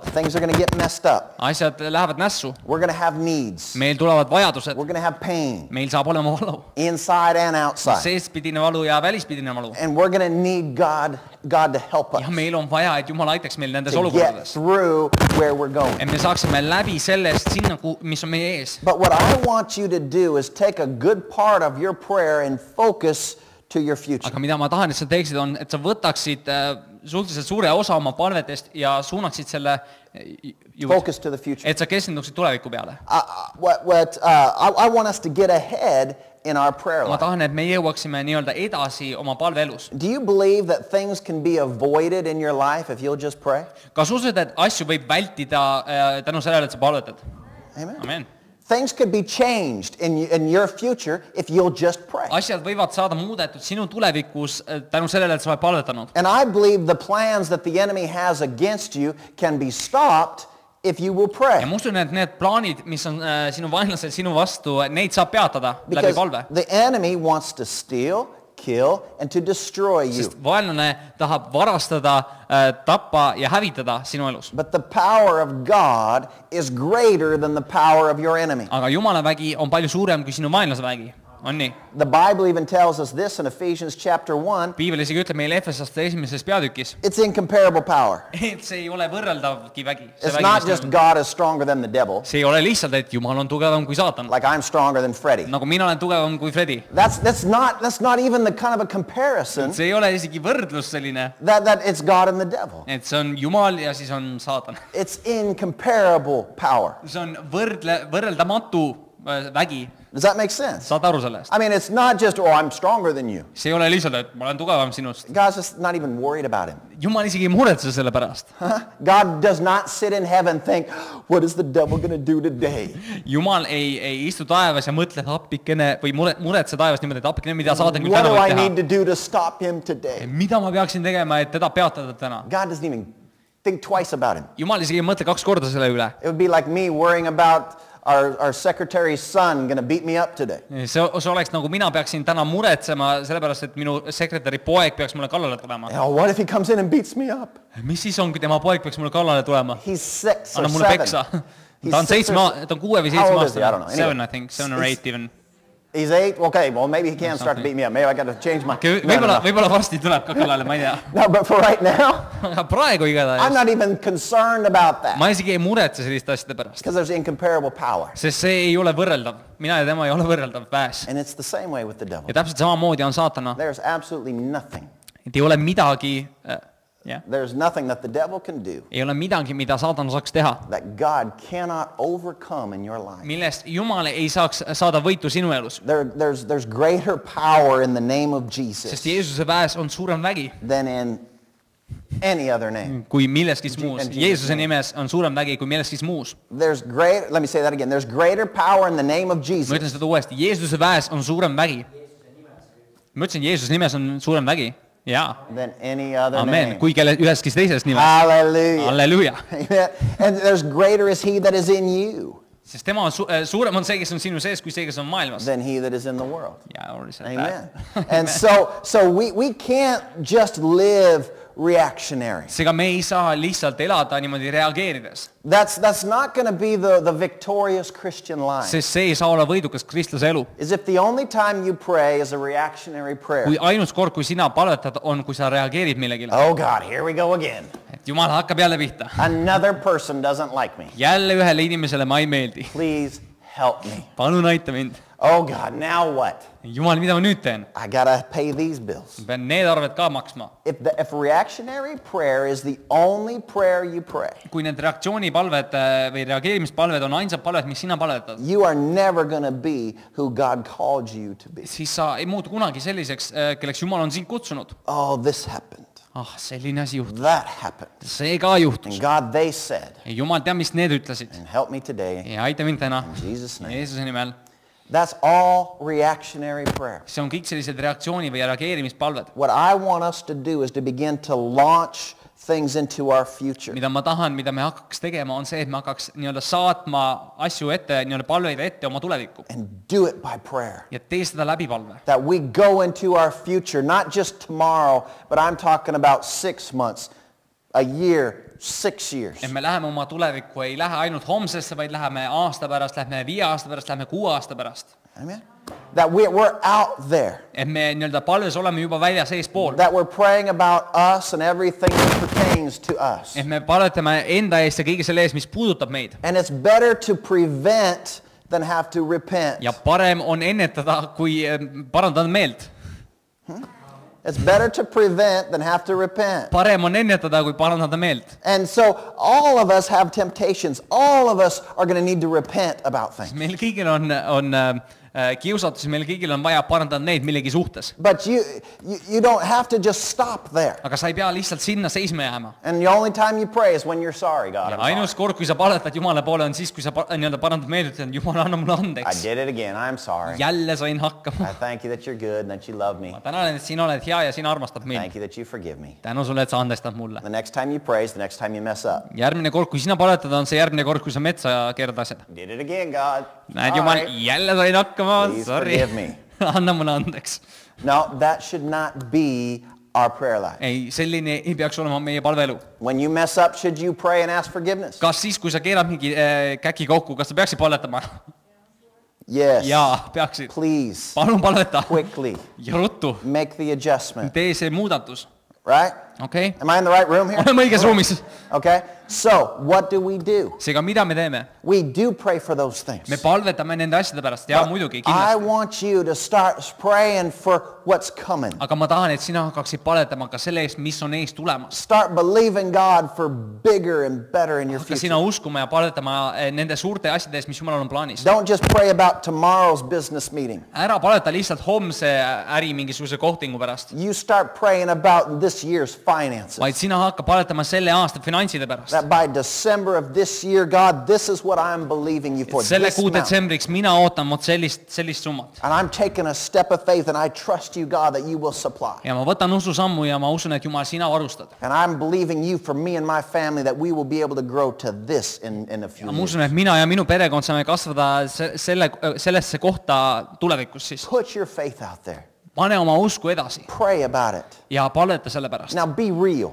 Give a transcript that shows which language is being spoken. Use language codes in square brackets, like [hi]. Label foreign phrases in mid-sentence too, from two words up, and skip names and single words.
[en] Things are going to get messed up. [et] Asjad lähevad nässu. [en] We're going to have needs. [et] Meil tulevad vajadused. [en] We're going to have pain. [et] Meil saab olema valu. [en] Inside and outside. [et] Seespidine valu ja välispidine valu. [en] And we're going to need God to help us [et] Ja meil on vaja, et Jumal aitaks meil nendes [en] to get [et] olukordades. [en] through where we're going. [et] Et me saaksime läbi sellest sinna, mis on meie ees. [en] But what I want you to do is take a good part of your prayer and focus to your future. [et] aga mida ma tahan, et sa teeksid, on, et sa võtaksid suhteliselt suure osa oma palvetest ja suunaksid selle [en] Focus to the future. [et] et sa keskenduksid tuleviku peale. [en] I want us to get ahead in our prayer [et] ma [en] life. [et] tahan, et me jõuaksime nii-öelda edasi oma palveelus. [en] Do you believe that things can be avoided in your life if you'll just pray? [et] kas usud, et asju võib vältida tänu sellele, et sa palvetad? [en] Amen. [et] Amen. [en] Things could be changed in your future if you'll just pray. [et] asjad võivad saada muudetud sinu tulevikus tänu sellele, et sa oled palvetanud. [en] And I believe the plans that the enemy has against you can be stopped if you will [et] ja [en] pray. [et] ma usun, et need plaanid, mis on sinu vaenlasel sinu vastu, neid saab peatada läbi [en] Because [et] palve. [en] the enemy wants to steal, kill, and to destroy you. [et] sest vaenlane tahab varastada, tappa ja hävitada sinu elus. [en] But the power of God is greater than the power of your enemy. [et] aga Jumala vägi on palju suurem kui sinu vaenlase vägi. on nii? [en] The Bible even tells us this in Ephesians chapter 1. [et] piibel isegi ütleb meile Efesaste esimeses peatükis, [en] It's incomparable power. [et] et see ei ole võrreldavgi vägi. [en] It's not just God is stronger than the devil, [et] see ei ole lihtsalt, et Jumal on tugevam kui saatan. [en] like I'm stronger than Freddie. [et] nagu mina olen tugevam kui Fredi. [en] That's not even the kind of a comparison [et] see ei ole isegi võrdlus selline, [en] that it's God and the devil. [et] et see on Jumal ja siis on saatan. [en] It's incomparable power. [et] see on võrreldamatu vägi. [en] Does that make sense? [et] saad aru sellest? [en] I mean, it's not just, oh, I'm stronger than you. [et] see ei ole lihtsalt, et ma olen tugevam sinust. [en] God's just not even worried about him. [et] Jumal isegi ei muretse selle pärast. [en] God does not sit in heaven and think, what is the devil going to do today? [et] Jumal ei istu taevas ja mõtle, et appikene või muretse taevas niimoodi, et appikene, mida saatan küll [en] What [et] täna [en] do I [et] võib [en] need [et] teha. [en] to do to stop him today? [et] mida ma peaksin tegema, et teda peatada täna? [en] God doesn't even think twice about him. [et] Jumal isegi ei mõtle 2 korda selle üle. [en] It would be like me worrying about our secretary's son going to beat me up today. [et] see oleks nagu mina peaksin täna muretsema sellepärast, et minu sekretäri poeg peaks mulle kallale tulema. [en] Oh, what if he comes in and beats me up? [et] mis siis on, kui tema poeg peaks mulle kallale tulema? [en] He's 6 or [et] anna mulle [en] 7. [et] peksa. [en] He's [et] ta on 6 ta on 6 või 7 [en] How old is he? I don't [et] aastane. [en] know. 7 Anyway. I think, 7 or 8 even. He's 8? Okay, well, maybe he can start to beat me up. Maybe I got to change my... [et] Võib-olla varsti tuleb ka kallale, ma ei tea. [en] No, but for right now, [et] aga praegu [en] I'm [et] igatahes [en] not even concerned about that. [et] ma isegi ei muretse selliste asjade pärast. [en] Because there's incomparable power. [et] sest see ei ole võrreldav. mina ja tema ei ole võrreldav väes. [en] And it's the same way with the devil. [et] ja täpselt samamoodi on saatana. [en] There's absolutely nothing. [et] et ei ole midagi, [en] There's nothing that the devil can do [et] ei ole midagi, mida saatan saaks teha, [en] that God cannot overcome in your life. [et] millest Jumal ei saaks saada võitu sinu elus. [en] There's greater power in the name of Jesus [et] sest Jeesuse väes on suurem vägi [en] than in any other name. [et] kui milleski muus. [en] And Jesus' [et] Jeesuse [en] name. [et] nimes on suurem vägi kui milleski muus. [en] Let me say that again. There's greater power in the name of [et] ma ütlen [en] Jesus [et] seda uuesti. Jeesuse väes on suurem vägi. ma ütlesin, Jeesuse nimes on suurem vägi. jaa. [en] than any other Amen. name. [et] kui kelle üheski teises nimes. [en] Hallelujah. [et] Halleluuja. Amen. [en] And there's greater is he that is in you [et] sest tema on suurem on see, kes on sinu sees, kui see, kes on maailmas. [en] than he that is in the world. [et] jaa, oluliselt. Amen. [en] And so we can't just live reactionary. [et] seega me ei saa lihtsalt elada niimoodi reageerides. [en] That's not going to be the victorious Christian life. [et] sest see ei saa olla võidukas kristlase elu. [en] Is if the only time you pray is a reactionary prayer. [et] kui ainus kord, kui sina palvetad, on, kui sa reageerid millegile. [en] Oh God, here we go again. [et] et Jumal hakkab jälle pihta. [en] Another person doesn't like me. [et] jälle ühele inimesele ma ei meeldi. [en] Please help me. [et] palun aita mind. [en] Oh God, now what? [et] Jumal, mida ma nüüd teen? [en] I got to pay these bills. [et] ma pean need arved ka maksma. [en] If reactionary prayer is the only prayer you pray, [et] kui need reaktsioonipalved või reageerimispalved on ainsad palved, mis sina palvetad, [en] you are never going to be who God called you to be. [et] siis sa ei muutu kunagi selliseks, kelleks Jumal on sind kutsunud. [en] Oh, this happened. [et] selline asi juhtus. [en] That happened. [et] see ka juhtus. [en] And God, they said, [et] Jumal teab, mis need ütlesid. [en] and help me today [et] ja aita mind täna. [en] in Jesus' name. [et] Jeesuse nimel. [en] That's all reactionary prayer. [et] see on kõik sellised reaktsiooni- või reageerimispalved. [en] What I want us to do is to begin to launch things into our future. [et] mida ma tahan, mida me hakkaks tegema, on see, et me hakkaks nii-öelda saatma asju ette, nii-öelda palveid ette oma tulevikku. [en] And do it by prayer. [et] ja tee seda läbi palve. [en] That we go into our future, not just tomorrow, but I'm talking about 6 months, a year, 6 years. [et] et me läheme oma tulevikku, ei lähe ainult homsesse, vaid läheme aasta pärast, lähme 5 aasta pärast, lähme 6 aasta pärast. [en] Amen. That we're out there. [et] et me nii-öelda palves oleme juba väljas eespool. [en] That we're praying about us and everything that pertains to us. [et] et me palvetame enda eest ja kõige selle eest, mis puudutab meid. [en] And it's better to prevent than have to repent. [et] ja parem on ennetada, kui parandada meelt. [en] It's better to prevent than have to repent. [et] parem on ennetada, kui parandada meelt. [en] And so all of us have temptations. All of us are going to need to repent about things. [et] Meil kõigil on kiusatus, meil kõigil on vaja parandada neid millegi suhtes. [en] But you don't have to just stop there. [et] Aga sa ei pea lihtsalt sinna seisma jääma. [en] And the only time you pray is when you're sorry, God. [et] Ja [en] I'm sorry. [et] ainus kord, kui sa paletad Jumala poole, on siis, kui sa nii-öelda parandad meelt, ütlen, Jumal, anna mulle [en] I [et] andeks. [en] did it again. I'm sorry. [et] Jälle sain hakkama. [en] I thank you that you're good and that you love me. [et] Ma tänan, et sina oled hea ja sina armastad mind. [en] Thank you that you forgive me. [et] Tänu sulle, et sa andestad mulle. [en] The next time you pray is the next time you mess up. [et] Järgmine kord, kui sina paletad, on see järgmine kord, kui sa metsa keerad asjad. [en] Did it again, God. [et] Näed, Jumal, jälle sain hakkama. [en] Please [et] Sorry. [en] forgive me. [et] Anna mulle andeks. [en] No, that should not be our prayer life. [et] Ei, selline ei peaks olema meie palveelu. [en] When you mess up, should you pray and ask forgiveness? [et] Kas siis, kui sa keerad mingi käki kokku, kas sa peaksid paletama? [en] Yes. [et] Jaa, peaksid. [en] Please, [et] Palun palveta. [en] quickly, [et] Ja ruttu. [en] make the adjustment. [et] Tee see muudatus. [en] Right? [et] Okei? [en] Am I in the right room here? [et] Oleme õiges ruumis. [en] Okay. So, what do we do? [et] Seega, mida me teeme? [en] We do pray for those things. [et] Me palvetame nende asjade pärast. Jaa, muidugi, [en] I [et] kindlasti. [en] want you to start praying for what's coming. [et] Aga ma tahan, et sina hakkaksid paletama ka selle eest, mis on ees tulemas. [en] Start believing God for bigger and better in your [et] Hakka [en] future. [et] sina uskuma ja paletama nende suurte asjade eest, mis Jumalal on plaanis. [en] Don't just pray about tomorrow's business meeting. [et] Ära paleta lihtsalt homse äri mingisuguse kohtingu pärast. [en] You start praying about this year's finances. [et] Vaid sina hakka paletama selle aasta finantside pärast. [en] That by December of this year, God, this is what I'm believing you for. [et] Selle [en] This [et] kuu [en] amount. [et] detsembriks mina ootan mot sellist summat. [en] And I'm taking a step of faith and I trust you, God, that you will supply. [et] Ja ma võtan ususammu ja ma usun, et Jumal, sina varustad. [en] And I'm believing you for me and my family that we will be able to grow to this in a few [et] Ja ma [en] years. [et] usun, et mina ja minu perekond saame kasvada sellesse kohta tulevikus siis. [en] Put your faith out there. [et] Pane oma usku edasi [en] Pray about it. [et] ja paleta selle pärast. [en] Now be real.